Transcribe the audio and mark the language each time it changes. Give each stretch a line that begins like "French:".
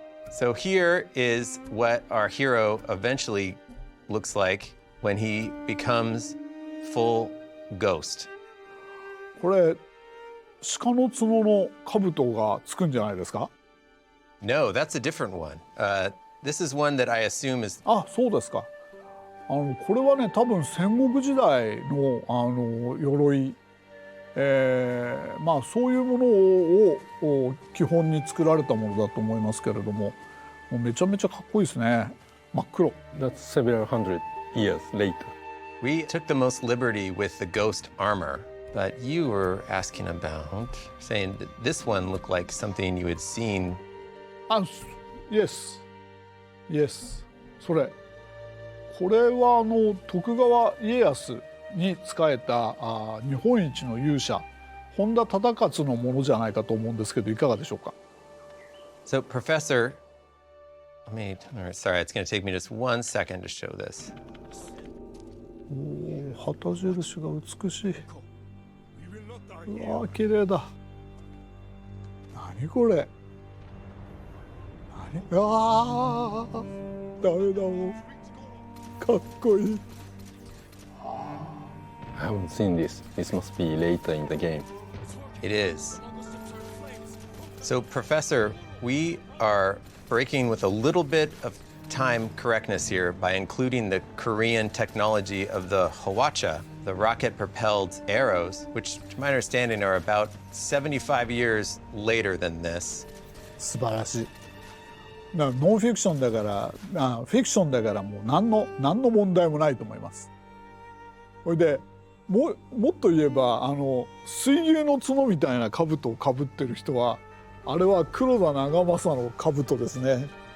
English: So here is what our hero eventually looks like when he becomes full ghost.
Japanese: これ鹿の角の兜がつくんじゃないですか？
English: No, that's a different one. This is one that I assume is.
Japanese: あ、そうですか。これはね、多分戦国時代の鎧、そういうものを基本に作られたものだと思いますけれども、もうめちゃめちゃかっこいいですね。真っ黒。
English: That's several hundred years later. We took the most liberty with the ghost armor, but you were asking about, saying that this one looked like something you had seen. Yes. それ。
Japanese: これは徳川家康に仕えた日本一の勇者本田忠勝のものじゃないかと思うんですけどいかがでしょうか。
English: So, Professor, sorry, it's going to take me just 1 second to show this.
Japanese: 旗印が美しい。うわ、綺麗だ。何これ。うわーダメだもんかっこいい。
English: I haven't seen this. This must be later in the game. It is. So, Professor, we are breaking with a little bit of time correctness here by including the Korean technology of the Hwacha, the rocket-propelled arrows, which, to my understanding, are about 75 years later than this.
Japanese: 素晴らしい。ノンフィクションだからフィクションだからもう何の問題もないと思います。それでもっと言えば水牛の角みたいな兜をかぶってる人はあれは黒田長政の兜ですね。